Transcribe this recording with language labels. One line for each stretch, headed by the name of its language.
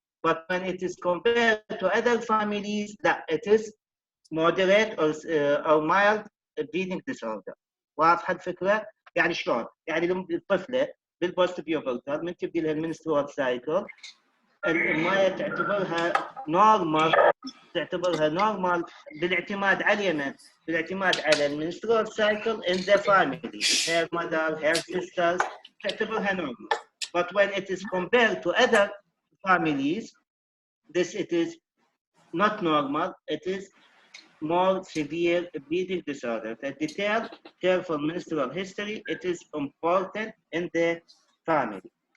English: But when it is compared to other families, that it is moderate or mild bleeding disorder.
Arabic: واضحة الفكرة؟ يعني شلون؟ يعني الطفلة بالبوست بيوبرتال من تبدي لها المنسترول سايكل المايه تعتبرها نورمال بالاعتماد على من؟ بالاعتماد على المنسترول سايكل
English: in the family. Her mother, her sisters
Arabic: تعتبرها
English: normal. But when it is compared to other families, it is not normal. It is more severe bleeding disorder. The detailed, careful menstrual history, it is important in the family.